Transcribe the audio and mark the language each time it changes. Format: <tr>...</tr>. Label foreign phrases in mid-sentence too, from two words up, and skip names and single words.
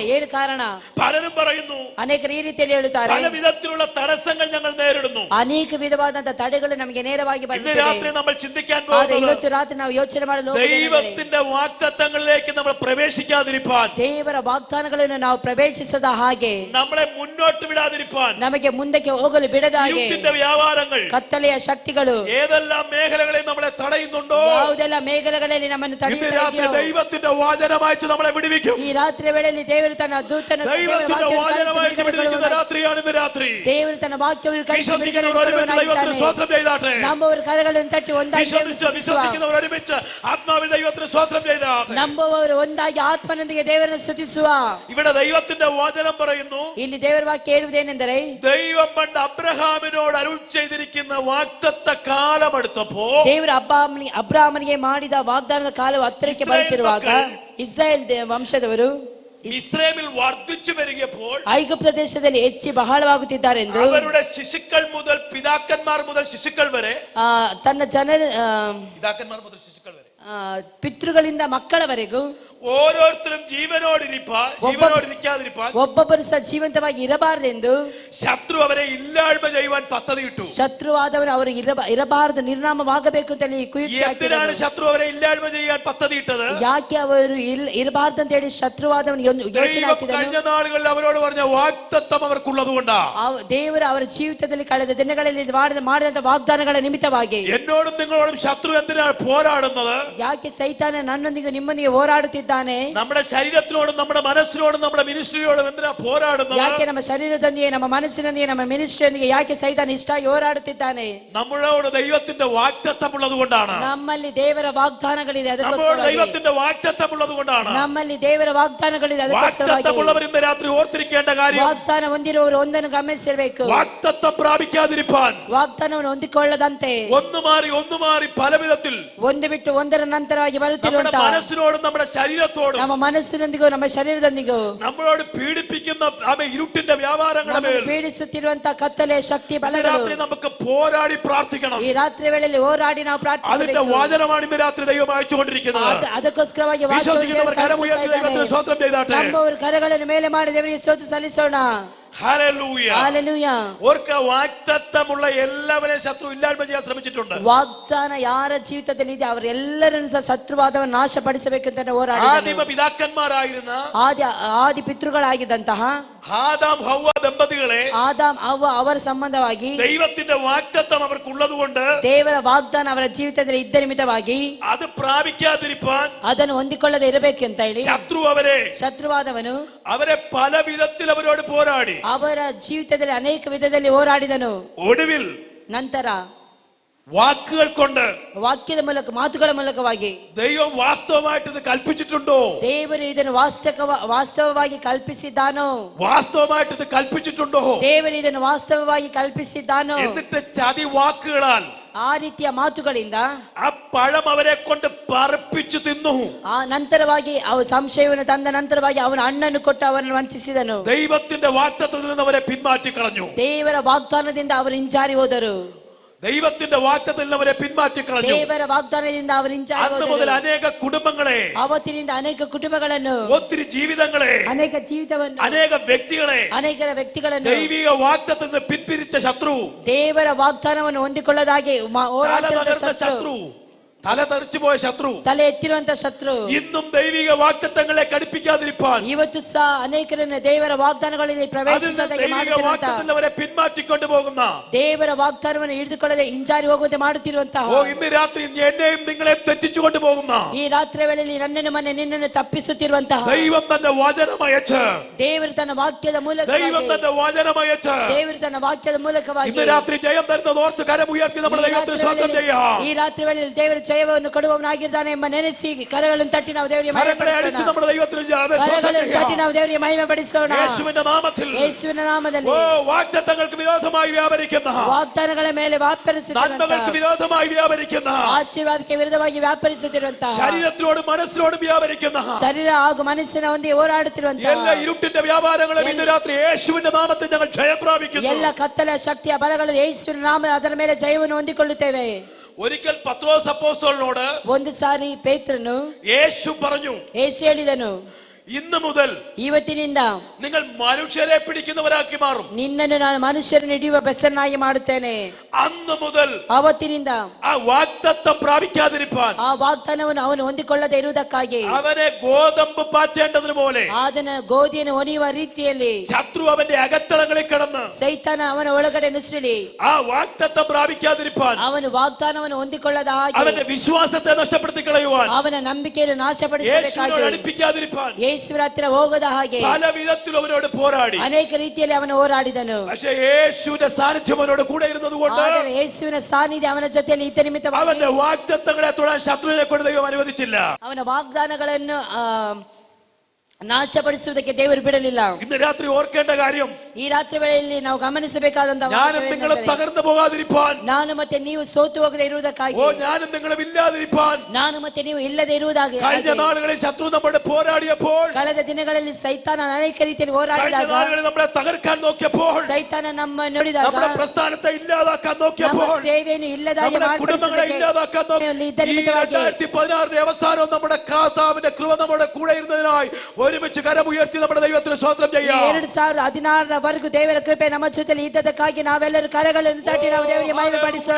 <kn>ಏನು ಕಾರಣ?</kn> <ml>പലരും പറയുന്നു,</ml> <kn>ಅನೇಕರು ಈ ರೀತಿಯಲ್ಲಿ ಹೇಳುತ್ತಾರೆ,</kn> <ml>പല വിധത്തിലുള്ള തടസ്സങ്ങൾ ഞങ്ങൾ നേരിടുന്നു.</ml> <kn>ಅನೇಕ ವಿಧವಾದಂತಹ ತಡೆಗಳು ನಮಗೆ ನೇರವಾಗಿ</kn> <ml>ഇന്ന്</ml> <kn>ಬಂದಿವೆ.</kn> <ml>രാത്രി നമ്മൾ ചിന്തിക്കാൻ</ml> <kn>ಆದ್ರೆ</kn> <ml>പോകുന്നത്,</ml> <kn>ಇವತ್ತು ರಾತ್ರಿ ನಾವು ಯೋಚನೆ ಮಾಡಲು</kn> <ml>ദൈവത്തിന്റെ വാഗ്ദത്തങ്ങളിലേക്ക് നമ്മൾ പ്രവേശിക്കാതിരിപ്പാൻ,</ml> <kn>ದೇವರ ವಾಗ್ದಾನಗಳನ್ನು ನಾವು ಪ್ರವೇಶಿಸದ ಹಾಗೆ,</kn> <ml>നമ്മളെ മുന്നോട്ട് വിടാതിരിപ്പാൻ,</ml> <kn>ನಮಗೆ ಮುಂದಕ್ಕೆ ಹೋಗಲು ಬಿಡದ ಹಾಗೆ</kn> <ml>ഇരുട്ടിന്റെ വ്യാപാരങ്ങൾ,</ml> <kn>ಕತ್ತಲೆಯ ಶಕ್ತಿಗಳು</kn> <ml>ഏതെല്ലാം മേഖലകളെ നമ്മളെ തടയുന്നുണ്ടോ,</ml> <kn>ಯಾವುದೆಲ್ಲ ಮೇಘಗಳಲ್ಲಿ ನಮ್ಮನ್ನು</kn> <ml>ഇന്ന് രാത്രി</ml> <kn>ತಡೆಯುತ್ತಿದೆಯೋ,</kn> <ml>ദൈവത്തിന്റെ വാചനമായിട്ട് നമ്മളെ വിടുവിക്കും.</ml> <kn>ಈ ರಾತ್ರಿ ವೇಳೆಯಲ್ಲಿ ದೇವರು ತನ್ನ ದೂತನ</kn> <ml>ദൈവത്തിന്റെ വാചനമായിട്ട് വിടുവിക്കുന്ന രാത്രിയാണ് ഇന്ന് രാത്രി.</ml> <kn>ದೇವರು ತನ್ನ ವಾಕ್ಯವನ್ನು ಕಳಿಸಿ</kn> <ml>വിശ്വസിക്കുന്നവർ ഒരുമിച്ച് ദൈവത്തിന് സ്തോത്രം ചെയ്താട്ടെ.</ml> <kn>ನಂಬುವವರು ಕರಗಳನ್ನು ತಟ್ಟಿ ಒಂದಾಗಿ</kn> <ml>വിശ്വസിക്കുന്നവർ ഒരുമിച്ച് ആത്മാവിൽ ദൈവത്തിന് സ്തോത്രം ചെയ്താട്ടെ.</ml> <kn>ನಂಬುವವರು ಒಂದಾಗಿ ಆತ್ಮನೊಂದಿಗೆ ದೇವರನ್ನು ಸ್ತುತಿಸುವ.</kn> <ml>ഇവിടെ ദൈവത്തിന്റെ വാചനം പറയുന്നു,</ml> <kn>ಇಲ್ಲಿ ದೇವರ ವಾಕ್ಯ ಹೇಳುವುದೇನೆಂದರೆ,</kn> <ml>ദൈവം പണ്ട് അബ്രഹാമിനോട് അരുൾ ചെയ്തിരിക്കുന്ന വാഗ്ദത്ത കാലം അടുത്തപ്പോ,</ml> <kn>ದೇವರು ಅಬ್ರಾಹ್ಮನಿಗೆ ಮಾಡಿದ ವಾಗ್ದಾನದ ಕಾಲವು ಹತ್ತಿರಕ್ಕೆ ಬರುತ್ತಿರುವಾಗ, ಇಸ್ರಾಯೇಲ್ ವಂಶದವರು</kn> <ml>ഇസ്രായേലിൽ വർദ്ധിച്ചു വരികപ്പോൾ</ml> <kn>ಐಗುಪ್ತ ದೇಶದಲ್ಲಿ ಹೆಚ್ಚಿ ಬಹಳವಾಗುತ್ತಿದ್ದಾರೆಂದು</kn> <ml>അവരുടെ ശിശുക്കൾ മുതൽ പിതാക്കന്മാർ മുതൽ ശിശുക്കൾ വരെ</ml> <kn>ತನ್ನ ಜನರ</kn> <ml>പിതാക്കന്മാർ മുതൽ ശിശുക്കൾ വരെ</ml> <kn>ಪಿತೃಗಳಿಂದ ಮಕ್ಕಳವರೆಗೂ</kn> <ml>ഓരോരുത്തരും ജീവനോടിരിക്കാതിരിക്കാൻ</ml> <kn>ಒಬ್ಬೊಬ್ಬರು ಸಹ ಜೀವಂತವಾಗಿ ಇರಬಾರದೆಂದು</kn> <ml>ശത്രു അവരെ ഇല്ലായ്മ ചെയ്യുവാൻ പദ്ധതിയിട്ടു.</ml> <kn>ಶತ್ರುವಾದವನು ಅವರು ಇರಬಾರದು, ನಿರ್ನಾಮವಾಗಬೇಕು ಅಂತ ಹೇಳಿ ಕುಯುಕ್ತಿ</kn> <ml>എന്തിനാണ് ശത്രു അവരെ ഇല്ലായ്മ ചെയ്യാൻ പദ്ധതിയിട്ടത്?</ml> <kn>ಯಾಕೆ ಅವರು ಇರಬಾರದು ಅಂತ ಹೇಳಿ ಶತ್ರುವಾದವನು ಯೋಚನೆ ಹಾಕಿದನು.</kn> <ml>കഴിഞ്ഞ നാളുകളിൽ അവരോട് പറഞ്ഞ വാഗ്ദത്തം അവർക്കുള്ളത് കൊണ്ടാ.</ml> <kn>ದೇವರು ಅವರ ಜೀವಿತದಲ್ಲಿ ಕಳೆದ ದಿನಗಳಲ್ಲಿ ಮಾಡಿದಂತ ವಾಗ್ದಾನಗಳ ನಿಮಿತ್ತವಾಗಿ</kn> <ml>എന്നോടും നിങ്ങളോടും ശത്രു എന്തിനാണ് പോരാടുന്നത്?</ml> <kn>ಯಾಕೆ ಸೈತಾನ ನನ್ನೊಂದಿಗೆ ನಿಮ್ಮೊಂದಿಗೆ ಹೋರಾಡುತ್ತಿದ್ದಾನೆ?</kn> <ml>നമ്മുടെ ശരീരത്തിനോടും നമ്മുടെ മനസ്സിനോടും നമ്മുടെ മിനിസ്ട്രിയോടും എന്തിനാ പോരാടുന്നത്?</ml> <kn>ಯಾಕೆ ನಮ್ಮ ಶರೀರದೊಂದಿಗೆ ನಮ್ಮ ಮನಸ್ಸಿನೊಂದಿಗೆ ನಮ್ಮ ಮಿನಿಸ್ಟ್ರಿಯೊಂದಿಗೆ ಯಾಕೆ ಸೈತಾನ ಇಷ್ಟಾಗಿ ಹೋರಾಡುತ್ತಿದ್ದಾನೆ?</kn> <ml>നമ്മളോട് ദൈവത്തിന്റെ വാഗ്ദത്തം ഉള്ളത് കൊണ്ടാണ്.</ml> <kn>ನಮ್ಮಲ್ಲಿ ದೇವರ ವಾಗ್ದಾನಗಳಿದೆ,</kn> <ml>നമ്മളോട് ദൈവത്തിന്റെ വാഗ്ദത്തം ഉള്ളത് കൊണ്ടാണ്.</ml> <kn>ನಮ್ಮಲ್ಲಿ ದೇವರ ವಾಗ್ದಾನಗಳಿದೆ,</kn> <ml>വാഗ്ദത്തമുള്ളവർ ഇന്ന് രാത്രി ഓർത്തിരിക്കേണ്ട കാര്യം,</ml> <kn>ವಾಗ್ದಾನ ಹೊಂದಿರುವವರು ಒಂದನ್ನು ಗಮನಿಸಿರಬೇಕು.</kn> <ml>വാഗ്ദത്തം പ്രാപിക്കാതിരിപ്പാൻ,</ml> <kn>ವಾಗ್ದಾನವನ್ನು ಹೊಂದಿಕೊಳ್ಳದಂತೆ</kn> <ml>ഒന്ന് മാറി പല വിധത്തിൽ</ml> <kn>ಒಂದು ಬಿಟ್ಟು ಒಂದರ ನಂತರವಾಗಿ ಬರುತ್ತಿರುವಂತಹ</kn> <ml>മനസ്സിനോടും നമ്മുടെ ശരീരത്തോടും</ml> <kn>ನಮ್ಮ ಮನಸ್ಸಿನೊಂದಿಗೂ ನಮ್ಮ ಶರೀರದೊಂದಿಗೂ</kn> <ml>നമ്മളോട് പീഡിപ്പിക്കുന്ന ഇരുട്ടിന്റെ വ്യാപാരങ്ങളുടെ മേൽ</ml> <kn>ಪೀಡಿಸುತ್ತಿರುವಂತಹ ಕತ್ತಲೆ ಶಕ್ತಿ ಬಲಗಳು</kn> <ml>രാത്രി നമുക്ക് പോരാടി പ്രാർത്ഥിക്കണം.</ml> <kn>ಈ ರಾತ್ರಿ ವೇಳೆಯಲ್ಲಿ ಹೋರಾಡಿ ನಾವು</kn> <ml>അതിന്റെ</ml> <kn>ಪ್ರಾರ್ಥಿಸಬೇಕು.</kn> <ml>വചനമാണ് ഇന്ന് രാത്രി ദൈവം അയച്ചുകൊണ്ടിരിക്കുന്നത്.</ml> <kn>ಅದಕ್ಕೋಸ್ಕರವಾಗಿ</kn> <ml>വിശ്വസിക്കുന്നവർ കരമുയർത്തി ദൈവത്തിന് സ്തോത്രം ചെയ്താട്ടെ.</ml> <kn>ನಂಬುವವರು ಕರಗಳನ್ನು ಮೇಲೆ ಮಾಡಿ ದೇವರಿಗೆ ಸ್ತೋತ್ರ ಸಲ್ಲಿಸೋಣ.</kn> <ml>ഹല്ലേലൂയ. ഹല്ലേലൂയ. ഓർക്ക, വാഗ്ദത്തമുള്ള എല്ലാവരെയും ശത്രു ഇല്ലായ്മ ചെയ്യാൻ ശ്രമിച്ചിട്ടുണ്ട്.</ml> <kn>ವಾಗ್ದಾನ ಯಾರ ಜೀವಿತದಲ್ಲಿ ಇದೆ ಅವರೆಲ್ಲರನ್ನು ಸಹ ಶತ್ರುವಾದವನ್ನು ನಾಶಪಡಿಸಬೇಕಂತ ಹೋರಾಡಿದನು.</kn> <ml>ആദിമ പിതാക്കന്മാരായിരുന്ന</ml> <kn>ಆದಿ ಪಿತೃಗಳಾಗಿದ್ದಂತಹ</kn> <ml>ആദാം ഹവ്വ ದಂಪತಿകളെ</ml> <kn>ಆದಾಮ್ ಅವ್ವ ಅವರ ಸಂಬಂಧವಾಗಿ</kn> <ml>ദൈവത്തിന്റെ വാഗ്ദത്തം അവർക്കുള്ളതുകൊണ്ട്</ml> <kn>ದೇವರ ವಾಗ್ದಾನ ಅವರ ಜೀವಿತದಲ್ಲಿ ಇದ್ದ ನಿಮಿತ್ತವಾಗಿ</kn> <ml>അത് പ്രാപിക്കാതിരിപ്പാൻ</ml> <kn>ಅದನ್ನು ಹೊಂದಿಕೊಳ್ಳದೆ ಇರಬೇಕೆಂತ ಹೇಳಿ ಶತ್ರುವಾದವನು</kn> <ml>അവരെ പല വിധത്തിൽ അവരോട് പോരാടി</ml> <kn>ಅವರ ಜೀವಿತದಲ್ಲಿ ಅನೇಕ ವಿಧದಲ್ಲಿ ಹೋರಾಡಿದನು.</kn> <ml>ഒടുവിൽ</ml> <kn>ನಂತರ</kn> <ml>വാക്കുകൾ കൊണ്ട്,</ml> <kn>ವಾಕ್ಯದ ಮೂಲಕ, ಮಾತುಗಳ ಮೂಲಕವಾಗಿ</kn> <ml>ദൈവം വാസ്തവമായിട്ട് ഇത് കൽപ്പിച്ചിട്ടുണ്ടോ?</ml> <kn>ದೇವರು ಇದನ್ನು ವಾಸ್ತವವಾಗಿ ಕಲ್ಪಿಸಿದ್ದಾನೋ?</kn> <ml>വാസ്തവമായിട്ട് ഇത് കൽപ്പിച്ചിട്ടുണ്ടോ?</ml> <kn>ದೇವರು ಇದನ್ನು ವಾಸ್ತವವಾಗಿ ಕಲ್ಪಿಸಿದ್ದಾನೋ?</kn> <ml>എന്നിട്ട് ചതി വാക്കുകളാൽ,</ml> <kn>ಆ ರೀತಿಯ ಮಾತುಗಳಿಂದ</kn> <ml>ആ പഴം അവരെ കൊണ്ട് പറപ്പിച്ചു തിന്നു.</ml> <kn>ಆ ನಂತರವಾಗಿ ಅವ ಸಂಶಯವನ್ನು ತಂದ ನಂತರವಾಗಿ ಅವನ ಹಣ್ಣನ್ನು ಕೊಟ್ಟು ಅವರನ್ನು ವಂಚಿಸಿದನು.</kn> <ml>ദൈവത്തിന്റെ വാഗ്ദത്തത്തിൽ നിന്ന് അവരെ പിന്മാറ്റി കളഞ്ഞു.</ml> <kn>ದೇವರ ವಾಗ್ದಾನದಿಂದ ಅವರು ಹಿಂಜಾರಿ ಹೋದರು.</kn> <ml>ദൈവത്തിന്റെ വാഗ്ദത്തത്തിൽ നിന്ന് അവരെ പിന്മാറ്റി കളഞ്ഞു.</ml> <kn>ದೇವರ ವಾಗ್ದಾನದಿಂದ ಅವರು ಹಿಂಜಾರಿ</kn> <ml>അന്ന് മുതൽ</ml> <kn>ಹೋದರು.</kn> <ml>അനേക കുടുംബങ്ങളെ,</ml> <kn>ಅವತ್ತಿನಿಂದ ಅನೇಕ ಕುಟುಂಬಗಳನ್ನು,</kn> <ml>ഒത്തിരി ജീവിതങ്ങളെ,</ml> <kn>ಅನೇಕ ಜೀವಿತವನ್ನು,</kn> <ml>അനേക വ്യക്തികളെ</ml> <kn>ಅನೇಕ ವ್ಯಕ್ತಿಗಳನ್ನು</kn> <ml>ദൈവിക വാഗ്ദത്തത്തിൽ നിന്ന് പിന്തിരിച്ച ശത്രു,</ml> <kn>ದೇವರ ವಾಗ್ದಾನವನ್ನು ಹೊಂದಿಕೊಳ್ಳದಾಗೆ ಹೋರಾಡುತ್ತಿರುವ</kn> <ml>ശത്രു, തല തെറിച്ചു പോയ ശത്രു,</ml> <kn>ತಲೆ ಎತ್ತಿರುವಂತ ಶತ್ರು</kn> <ml>ഇന്നും ദൈവിക വാഗ്ദത്തങ്ങളെ കടിപ്പിക്കാതിരിപ്പാൻ,</ml> <kn>ಇವತ್ತು ಸಹ ಅನೇಕರನ್ನು ದೇವರ ವಾಗ್ದಾನಗಳಲ್ಲಿ ಪ್ರವೇಶಿಸದಾಗೆ ಮಾಡುತ್ತಿರುವಂತಹ,</kn> <ml>അവരെ പിന്മാറ്റിക്കൊണ്ടു പോകുന്ന,</ml> <kn>ದೇವರ ವಾಗ್ದಾನವನ್ನು ಹಿಡಿದುಕೊಳ್ಳದೆ ಹಿಂಜಾರಿ ಹೋಗುವಂತೆ ಮಾಡುತ್ತಿರುವಂತಹ,</kn> <ml>ഇന്ന് രാത്രി എന്നെയും നിങ്ങളെ തെറ്റിച്ചുകൊണ്ട് പോകുന്ന,</ml> <kn>ಈ ರಾತ್ರಿ ವೇಳೆಯಲ್ಲಿ ನನ್ನನ್ನು ನಿನ್ನನ್ನು ತಪ್ಪಿಸುತ್ತಿರುವಂತಹ,</kn> <ml>ദൈവം തന്റെ വചനമയച്ച്,</ml> <kn>ದೇವರು ತನ್ನ ವಾಕ್ಯದ ಮೂಲಕವಾಗಿ,</kn> <ml>ദൈവം തന്റെ വചനമയച്ച്</ml> <kn>ದೇವರು ತನ್ನ ವಾಕ್ಯದ ಮೂಲಕವಾಗಿ</kn> <ml>ഇന്ന് രാത്രി ജയം തരുന്നത് ഓർത്ത് കരമുയർത്തി നമ്മുടെ ദൈവത്തിന് സ്തോത്രം ചെയ്യാം.</ml> <kn>ಈ ರಾತ್ರಿ ವೇಳೆಯಲ್ಲಿ ದೇವರು ಜಯವನ್ನು ಕೊಡುವವನಾಗಿದ್ದಾನೆ ಎಂಬ ನೆನೆಸಿ ಕರಗಳನ್ನು ತಟ್ಟಿ ನಾವು ದೇವರಿಗೆ ಮಹಿಮೆ ಪಡಿಸೋಣ.</kn> <ml>യേശുവിന്റെ നാമത്തിൽ,</ml> <kn>ಯೇಸುವಿನ ನಾಮದಲ್ಲಿ</kn> <ml>വാഗ്ദത്തങ്ങൾക്ക് വിരോധമായി വ്യാപരിക്കുന്ന,</ml> <kn>ವಾಗ್ದಾನಗಳ ಮೇಲೆ</kn> <ml>നന്മകൾക്ക് വിരോധമായി വ്യാപരിക്കുന്ന,</ml> <kn>ಆಶೀರ್ವಾದಕ್ಕೆ ವಿರುದ್ಧವಾಗಿ ವ್ಯಾಪರಿಸುತ್ತಿರುವಂತಹ,</kn> <ml>ശരീരത്തിനോടും മനസ്സിനോടും വ്യാപരിക്കുന്ന,</ml> <kn>ಶರೀರ ಹಾಗೂ ಮನಸ್ಸಿನ ಒಂದಿಗೆ ಹೋರಾಡುತ್ತಿರುವಂತಹ</kn> <ml>എല്ലാ ഇരുട്ടിന്റെ വ്യാപാരങ്ങളും ഇന്ന് രാത്രി യേശുവിന്റെ നാമത്തിൽ ഞങ്ങൾ ജയം പ്രാപിക്കുന്നു.</ml> <kn>ಎಲ್ಲ ಕತ್ತಲ ಶಕ್ತಿಯ ಬಲಗಳು ಯೇಸುವಿನ ನಾಮ ಅದರ ಮೇಲೆ ಜಯವನ್ನು ಹೊಂದಿಕೊಳ್ಳುತ್ತೇವೆ.</kn> <ml>ഒരിക്കൽ പത്രോസ് അപ്പോസ്തലനോട്</ml> <kn>ಒಂದು ಸಾರಿ ಪೇತ್ರನು</kn> <ml>യേശു പറഞ്ഞു,</ml> <kn>ಯೇಸು ಹೇಳಿದನು,</kn> <ml>ഇന്ന് മുതൽ</ml> <kn>ಇವತ್ತಿನಿಂದ</kn> <ml>നിങ്ങൾ മനുഷ്യരെ പിടിക്കുന്നവരാക്കി മാറും.</ml> <kn>ನಿನ್ನನ್ನು ನಾನು ಮನುಷ್ಯರನ್ನು ಹಿಡಿಯುವ ಬೆಸರನ್ನಾಗಿ ಮಾಡುತ್ತೇನೆ.</kn> <ml>അന്ന് മുതൽ</ml> <kn>ಅವತ್ತಿನಿಂದ</kn> <ml>ആ വാഗ്ദത്തം പ്രാപിക്കാതിരിപ്പാൻ,</ml> <kn>ಆ ವಾಗ್ದಾನವನ್ನು ಅವನು ಹೊಂದಿಕೊಳ್ಳದೆ ಇರುವುದಕ್ಕಾಗಿ,</kn> <ml>അവനെ ഗോതമ്പ് പാറ്റേണ്ടതിന് പോലെ</ml> <kn>ಅದನ್ನ ಗೋಧಿಯನ್ನು ಹೊನೆಯುವ ರೀತಿಯಲ್ಲಿ</kn> <ml>ശത്രു അവന്റെ അകത്തളങ്ങളിൽ കിടന്ന്</ml> <kn>ಸೈತಾನ ಅವನ ಒಳಗಡೆ ನುಸುಳಿ</kn> <ml>ആ വാഗ്ദത്തം പ്രാപിക്കാതിരിപ്പാൻ,</ml> <kn>ಅವನು ವಾಗ್ದಾನವನ್ನು ಹೊಂದಿಕೊಳ್ಳದ ಹಾಗೆ,</kn> <ml>അവന്റെ വിശ്വാസത്തെ നഷ്ടപ്പെടുത്തി കളയുവാൻ,</ml> <kn>ಅವನ ನಂಬಿಕೆಯನ್ನು ನಾಶಪಡಿಸಬೇಕಾಗಿ,</kn> <ml>യേശുവിനോട് അടുപ്പിക്കാതിരിപ്പാൻ</ml> <kn>ಯೇಸುವಿನ ಹತ್ತಿರ ಹೋಗದ ಹಾಗೆ</kn> <ml>പല വിധത്തിൽ അവനോട് പോരാടി.</ml> <kn>ಅನೇಕ ರೀತಿಯಲ್ಲಿ ಅವನು ಹೋರಾಡಿದನು.</kn> <ml>പക്ഷേ യേശുവിന്റെ സാന്നിധ്യം അവനോട് കൂടെ ഇരുന്നത് കൊണ്ട്,</ml> <kn>ಆದರೆ ಯೇಸುವಿನ ಸಾನ್ನಿಧ್ಯ ಅವನ ಜೊತೆಯಲ್ಲಿ ಇದ್ದ ನಿಮಿತ್ತವಾಗಿ</kn> <ml>അവന്റെ വാഗ്ദത്തങ്ങളെ തൊടാൻ ശത്രുവിനെ കൊണ്ട് ദൈവം അനുവദിച്ചില്ല.</ml> <kn>ಅವನ ವಾಗ್ದಾನಗಳನ್ನು ನಾಶಪಡಿಸುವುದಕ್ಕೆ ದೇವರು ಬಿಡಲಿಲ್ಲ.</kn> <ml>ഇന്ന് രാത്രി ഓർക്കേണ്ട കാര്യം,</ml> <kn>ಈ ರಾತ್ರಿ ವೇಳೆಯಲ್ಲಿ ನಾವು ಗಮನಿಸಬೇಕಾದಂತಹ</kn> <ml>ഞാനും നിങ്ങളും തകർന്നു പോകാതിരിപ്പാൻ,</ml> <kn>ನಾನು ಮತ್ತೆ ನೀವು ಸೋತು ಹೋಗದೆ ಇರುವುದಕ್ಕಾಗಿ,</kn> <ml>ഞാനും നിങ്ങളും ഇല്ലാതിരിപ്പാൻ,</ml> <kn>ನಾನು ಮತ್ತೆ ನೀವು ಇಲ್ಲದೆ ಇರುವುದಾಗಿ,</kn> <ml>കഴിഞ്ഞ നാളുകളിൽ ശത്രു നമ്മോട് പോരാടിയപ്പോൾ,</ml> <kn>ಕಳೆದ ದಿನಗಳಲ್ಲಿ ಸೈತಾನ ಅನೇಕ ರೀತಿಯಲ್ಲಿ ಹೋರಾಡಿದಾಗ,</kn> <ml>നാളുകളിൽ നമ്മളെ തകർക്കാൻ നോക്കിയപ്പോൾ,</ml> <kn>ಸೈತಾನ ನಮ್ಮ ನೋಡಿದಾಗ,</kn> <ml>നമ്മുടെ പ്രസ്ഥാനത്തെ ഇല്ലാതാക്കാൻ നോക്കിയപ്പോൾ,</ml> <kn>ನಮ್ಮ ಸೇವೆಯನ್ನು ಇಲ್ಲದಾಗಿ</kn> <ml>നമ്മുടെ കുടുംബങ്ങളെ ഇല്ലാതാക്കാൻ നോക്കി, 2016 അവസാനവും നമ്മുടെ കർത്താവിന്റെ കൃപ നമ്മുടെ കൂടെ ഇരുന്നതിനായി ഒരുമിച്ച് കരമുയർത്തി നമ്മുടെ ദൈവത്തിന് സ്തോത്രം ചെയ്യാം.</ml> <kn>2016 ದೇವರ ಕೃಪೆ ನಮ್ಮ ಜೊತೆಲಿ ಇದ್ದದಕ್ಕಾಗಿ ನಾವೆಲ್ಲರೂ ಕರಗಳನ್ನು ತಟ್ಟಿ ನಾವು ದೇವರಿಗೆ ಮಹಿಮೆ ಪಡಿಸೋಣ.</kn>